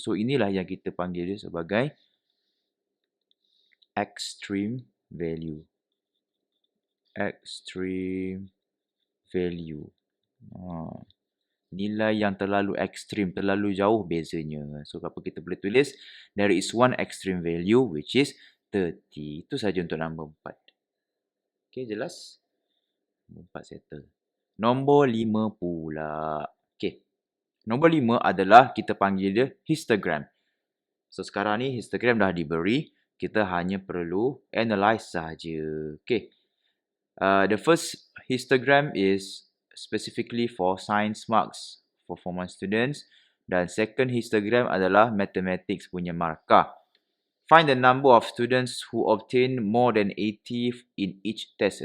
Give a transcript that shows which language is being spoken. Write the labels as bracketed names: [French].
[Malay] So inilah yang kita panggil dia sebagai extreme value. [English] Extreme value. [Malay] Nilai yang terlalu ekstrim, terlalu jauh bezanya. So apa kita boleh tulis? [English] There is one extreme value which is 30. [Malay] Itu saja untuk nombor 4. Okay, jelas? Nombor 4 settle. Nombor 5 pula. Okay. Nombor 5 adalah kita panggil dia histogram. So sekarang ni histogram dah diberi. Kita hanya perlu analyze sahaja. Okay. [English] The first histogram is specifically for science marks for Form 1 students. [Malay] Dan second histogram adalah mathematics punya markah. [English] Find the number of students who obtain more than 80 in each test.